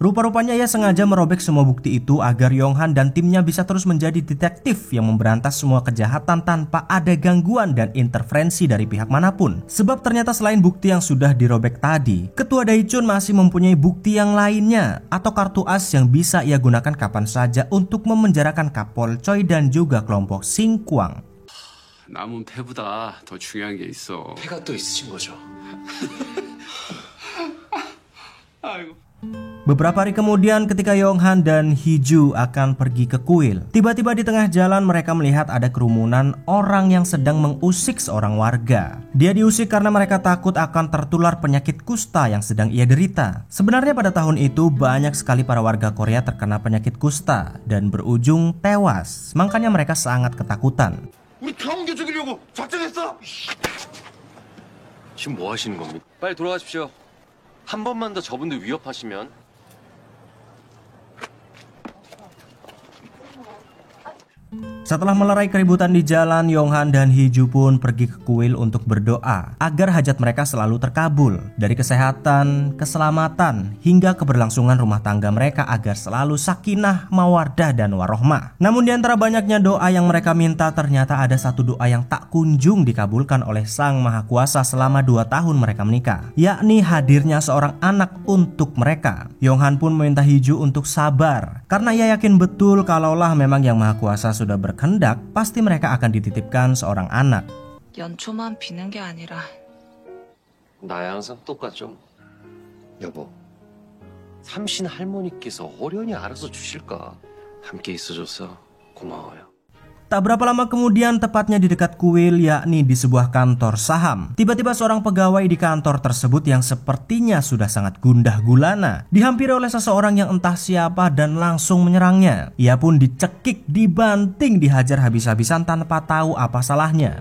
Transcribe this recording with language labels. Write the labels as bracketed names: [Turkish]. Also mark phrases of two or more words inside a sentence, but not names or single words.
[Indonesian] Rupa-rupanya ia sengaja merobek semua bukti itu agar Yong-han dan timnya bisa terus menjadi detektif yang memberantas semua kejahatan tanpa ada gangguan dan intervensi dari pihak manapun. Sebab ternyata selain bukti yang sudah dirobek tadi, Ketua Dae-chun masih mempunyai bukti yang lainnya atau kartu as yang bisa ia gunakan kapan saja untuk memenjarakan Kapol Choi dan juga kelompok Singkwang. [Korean] 남은 패보다 더 중요한 게 있어. 패가 또 있으신 거죠? 아이고. [Indonesian] Beberapa hari kemudian ketika Yong-han dan Hee-ju akan pergi ke kuil, tiba-tiba di tengah jalan mereka melihat ada kerumunan orang yang sedang mengusik seorang warga. Dia diusik karena mereka takut akan tertular penyakit kusta yang sedang ia derita. Sebenarnya pada tahun itu banyak sekali para warga Korea terkena penyakit kusta dan berujung tewas. Makanya mereka sangat ketakutan. [Korean] 우리 다 옮겨 죽이려고 작정했어? 지금 뭐 하시는 겁니까? 빨리 돌아가십시오. 한 번만 더 저분들 위협하시면 [Indonesian] Setelah melerai keributan di jalan, Yong-han dan Hee-ju pun pergi ke kuil untuk berdoa agar hajat mereka selalu terkabul, dari kesehatan, keselamatan, hingga keberlangsungan rumah tangga mereka agar selalu sakinah, mawaddah, dan warohmah. Namun di antara banyaknya doa yang mereka minta, ternyata ada satu doa yang tak kunjung dikabulkan oleh Sang Maha Kuasa selama 2 tahun mereka menikah, yakni hadirnya seorang anak untuk mereka. Yong-han pun meminta Hee-ju untuk sabar, karena ia yakin betul kalaulah memang Yang Maha Kuasa sudah berkehendak, pasti mereka akan dititipkan seorang anak. [Korean] 연초만 비는 게 아니라 나야 항상 똑같죠. 여보, 삼신 할머니께서 어련히 알아서 주실까? 함께 있어줘서 고마워요. [Indonesian] Tak berapa lama kemudian, tepatnya di dekat kuil, yakni di sebuah kantor saham, tiba-tiba seorang pegawai di kantor tersebut yang sepertinya sudah sangat gundah gulana dihampiri oleh seseorang yang entah siapa dan langsung menyerangnya. Ia pun dicekik, dibanting, dihajar habis-habisan tanpa tahu apa salahnya.